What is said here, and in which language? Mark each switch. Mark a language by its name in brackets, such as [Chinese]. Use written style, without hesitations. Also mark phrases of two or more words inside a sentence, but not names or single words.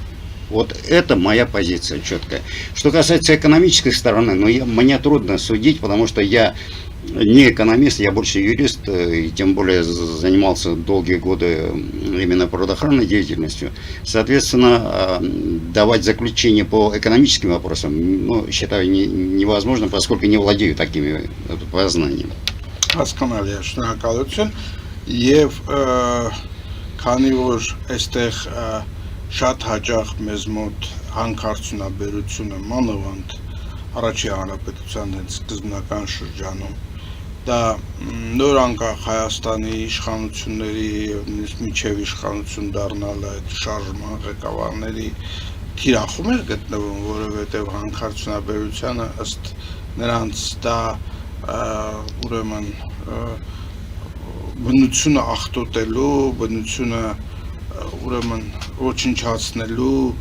[Russian] Вот это моя позиция четкая. Что касается экономической стороны, мне трудно судить, потому что я не экономист, я больше юрист, и тем более занимался долгие годы именно природоохранной деятельностью. Соответственно, давать заключение по экономическим вопросам, считаю невозможно, поскольку не владею такими познаниями. [Armenian] Հասկանալի է, շնորհակալություն եւ քանի որ այստեղ շատ հաճախ մեզ մոտ հանքարդյունաբերությունը մանավանդ առաջի հանրապետության հենց սկզբնական շրջանում դա նոր անկախ Հայաստանի իշխանությունների եւ միջև իշխանություն դառնալը այդ շարժման ղեկավարների թիրախում էր գտնվում, որովհետեւ հանքարդյունաբերությունը ըստ նրանց դա ուրեմն բնությունը ախտոտելու, բնությունը ուրեմն ոչնչացնելու